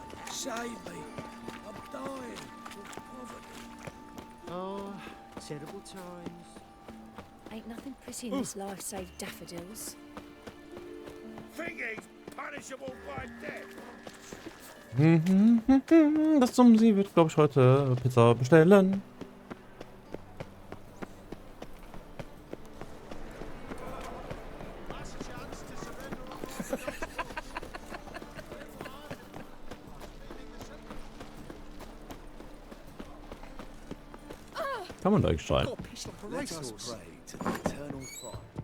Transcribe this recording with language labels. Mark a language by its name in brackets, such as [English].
[English] Save me. I'm dying of poverty. Oh, terrible times. Ain't nothing pretty in this life save daffodils. Think he's punishable by death? [German] Das Sumsi wird, glaube ich, heute Pizza bestellen. Kann man da eigentlich schreien? [English] Let us pray to the eternal fire.